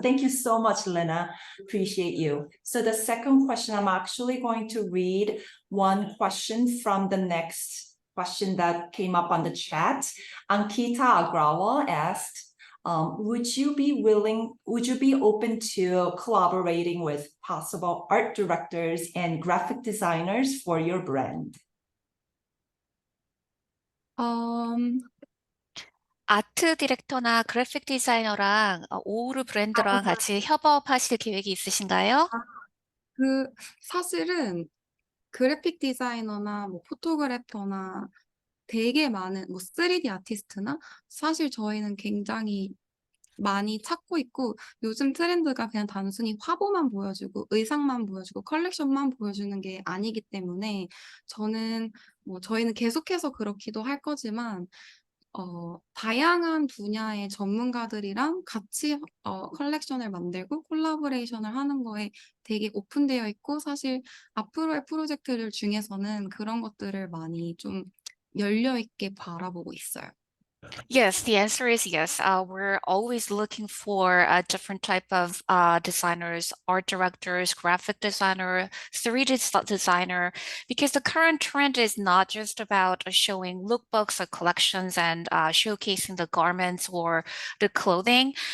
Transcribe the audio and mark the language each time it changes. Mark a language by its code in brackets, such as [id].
[en] Thank you so much, Lena. Appreciate you. So the second question, I'm actually going to read one question from the next question that came up on the chat. Ankita Agrawal asked, would you be open to collaborating with possible art directors and graphic designers for your brand? [ko] 아트 디렉터나 그래픽 디자이너랑 오우르 브랜드랑 같이 협업하실 계획이 있으신가요? 사실은 그래픽 디자이너나 뭐 포토그래퍼나 되게 많은 뭐 3D 아티스트나 사실 저희는 굉장히 많이 찾고 있고, 요즘 트렌드가 그냥 단순히 화보만 보여주고 의상만 보여주고 컬렉션만 보여주는 게 아니기 때문에 저희는 계속해서 그렇기도 할 거지만 다양한 분야의 전문가들이랑 같이 컬렉션을 만들고 콜라보레이션을 하는 거에 되게 오픈되어 있고 사실 앞으로의 프로젝트들 중에서는 그런 것들을 많이 좀 열려 있게 바라보고 있어요. [en] Yes, the answer is yes. We're always looking for a different type of designers, art directors, graphic designer, 3D designer, because the current trend is not just about showing lookbooks or collections and showcasing the garments or the clothing.